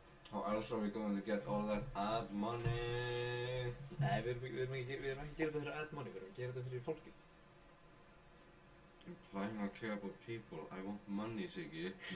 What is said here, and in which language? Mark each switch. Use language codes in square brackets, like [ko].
[en] How else are we going to get all that ad money? [is] Nei, við erum ekki að gera þetta fyrir ad money, við erum að gera þetta fyrir fólkið. [en] Implying I care about people, I want money, Siggi.